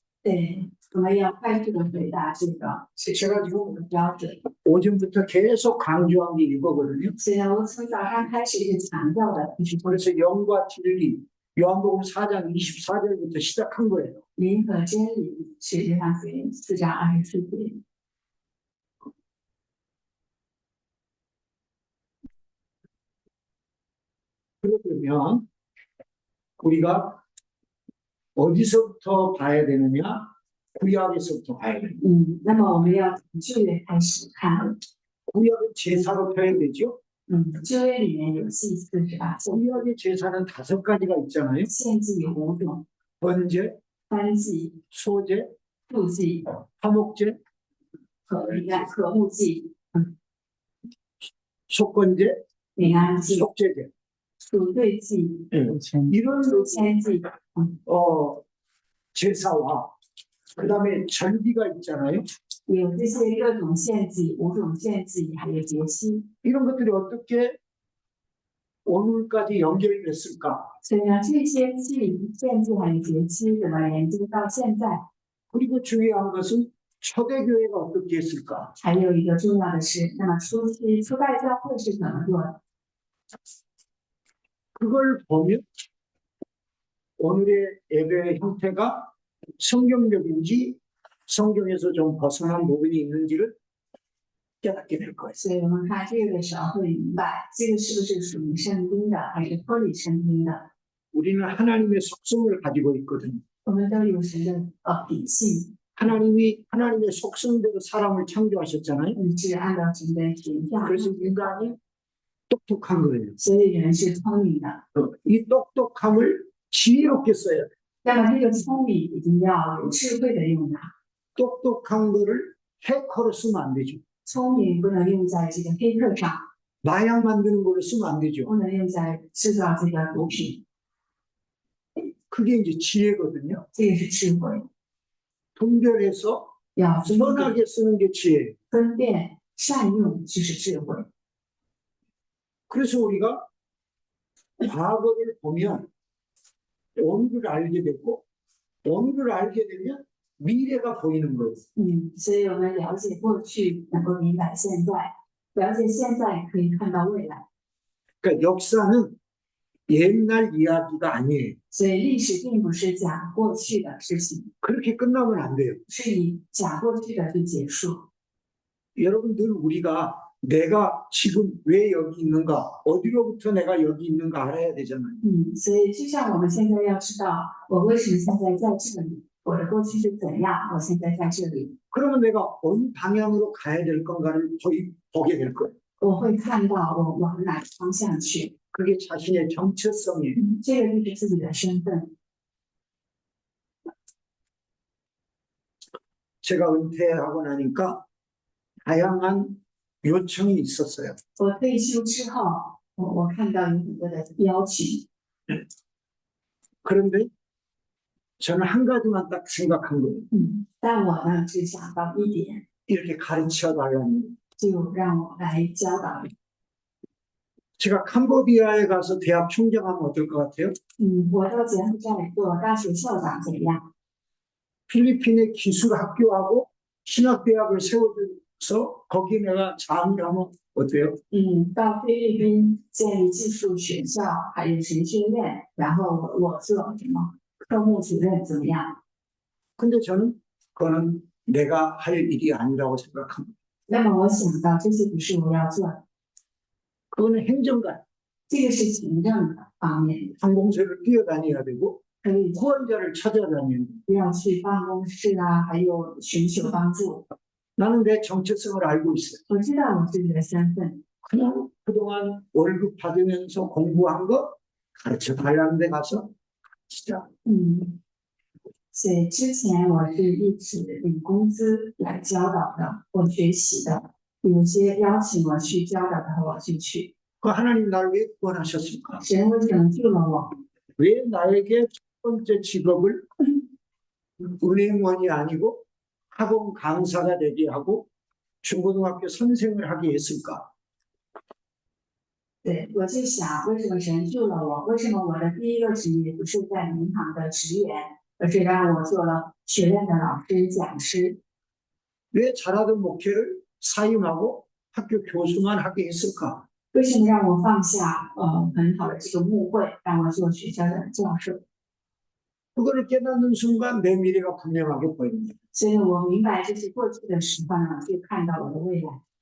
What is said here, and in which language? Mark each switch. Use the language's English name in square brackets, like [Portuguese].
[Chinese] 对，我们要快速的回答这个 [Korean] 제가 지금 [Chinese] 标准。 [Korean] 오전부터 계속 강조한 게 이거거든요. [Chinese] 虽然我从早上开始一直强调的， [Korean] 그래서 영과 진리 요한복음 4장 24절부터 시작한 거예요. [Chinese] 灵和真理是约翰福音4章24节。 [Korean] 그러면 우리가 어디서부터 봐야 되느냐? 구약에서부터 봐야 됩니다. [Chinese] 那么我们要从旧约开始看。 [Korean] 구약은 제사로 표현되죠. [Chinese] 旧约里面有祭司是吧？ [Korean] 구약의 제사는 5가지가 있잖아요. [Chinese] 献祭有5种， [Korean] 번제, [Chinese] 燔祭、 [Korean] 소제, [Chinese] 素祭 [Korean] 화목제, [Chinese] 和睦祭、 [Korean] 속건제, [Chinese] 平安祭、 [Korean] 속죄제. [Chinese] 赎罪祭、 [Korean] 이런 [Chinese] 赎愆祭。 [Korean] 제사와 그다음에 절기가 있잖아요. [Chinese] 有这些各种献祭、5种献祭，还有节期。 [Korean] 이런 것들이 어떻게 오늘까지 연결됐을까? [Chinese] 所以呢，这些祭、献祭还有节期怎么连接到现在？ [Korean] 그리고 중요한 것은 초대교회가 어떻게 했을까? [Chinese] 还有一个重要的是，那么初代教会是怎么做的？ [Korean] 그걸 보면 오늘의 예배 형태가 성경적인지 성경에서 좀 벗어난 부분이 있는지를 깨닫게 될 거예요. [Chinese] 所以我们看这个的时候会明白，这个是不是属于圣经的，还是脱离圣经的？ [Korean] 우리는 하나님의 속성을 가지고 있거든요. [Chinese] 我们都有神的秉性， [Korean] 하나님의 속성대로 사람을 창조하셨잖아요. [Chinese] 是按照神的形象， [Korean] 그래서 인간이 똑똑한 거예요. [Chinese] 所以人是聪明的。 [Korean] 이 똑똑함을 지혜롭게 써야 돼. [Chinese] 那么这个聪明一定要有智慧的用它， [Korean] 똑똑한 거를 해커로 쓰면 안 되죠. [Chinese] 聪明不能用在这个黑客上， [Korean] 마약 만드는 걸로 쓰면 안 되죠. [Chinese] 不能用在制造这个毒品， [Korean] 그게 이제 지혜거든요. [Chinese] 这个是智慧。 [Korean] 분별해서 [Chinese] 要分辨 [Korean] 선하게 쓰는 게 지혜예요. [Chinese] 分辨善用就是智慧。 [Korean] 그래서 우리가 과거를 보면 오늘을 알게 되고 오늘을 알게 되면 미래가 보이는 거예요. [Chinese] 所以我们了解过去，能够明白现在；了解现在，可以看到未来。 [Korean] 그러니까 역사는 옛날 이야기가 아니에요. [Chinese] 所以历史并不是讲过去的事情， [Korean] 그렇게 끝나면 안 돼요. [Chinese] 是以讲过去的去结束。 [Korean] 여러분 늘 우리가 내가 지금 왜 여기 있는가, 어디로부터 내가 여기 있는가 알아야 되잖아요. [Chinese] 所以就像我们现在要知道，我为什么现在在这里，我的过去是怎样，我现在在这里， [Korean] 그러면 내가 어느 방향으로 가야 될 건가를 거의 보게 될 거예요. [Chinese] 我会看到我往哪个方向去。 [Korean] 그게 자신의 정체성이에요. [Chinese] 这个就是自己的身份。 [Korean] 제가 은퇴하고 나니까 다양한 요청이 있었어요. [Chinese] 我退休之后，我看到有很多的邀请， [Korean] 그런데 저는 한 가지만 딱 생각한 거예요. [Chinese] 但我呢只想到一点， [Korean] 이렇게 가르쳐 달라는. [Chinese] 就让我来教导。 [Korean] 제가 캄보디아에 가서 대학 총장하면 어떨 것 같아요? [Chinese] 我到柬埔寨做大学校长怎样？ [Korean] 필리핀의 기술학교하고 신학대학을 세워줘서 거기 내가 장교하면 어때요? [Chinese] 到菲律宾建立技术学校，还有神学院，然后我做什么科目主任怎么样？ [Korean] 근데 저는 그거는 내가 할 일이 아니라고 생각합니다. [Chinese] 那么我想到这些不是我要做的， [Korean] 그거는 행정관, [Chinese] 这个是行政的方面， [Korean] 항공사를 뛰어다녀야 되고 [Chinese] 可以 [Korean] 후원자를 찾아다니는. [Chinese] 要去办公室啊，还有寻求帮助。 [Korean] 나는 내 정체성을 알고 있어요. [Chinese] 我知道我自己的身份， [Korean] 그냥 그동안 월급 받으면서 공부한 거 가르쳐 달라는 데 가서 진짜 [Chinese] 所以之前我是一直领工资来教导的，我学习的，有些邀请我去教导的，我就去。 [Korean] 그 하나님 나를 왜 구원하셨을까? [Chinese] 神为什么救了我？ [Korean] 왜 나에게 첫 번째 직업을 은행원이 아니고 학원 강사가 되게 하고 중고등학교 선생을 하게 했을까? [Chinese] 对，我就想，为什么神救了我？为什么我的第一个职业不是在银行的职员，而是让我做了学院的老师、讲师？ [Korean] 왜 잘하던 목회를 사임하고 학교 교수만 하게 했을까? [Chinese] 为什么让我放下很好的这个牧会，让我做学校的教授？ [Korean] 그거를 깨닫는 순간 내 미래가 분명하게 보입니다. [Chinese] 所以我明白这是过去的时候呢，就看到我的未来。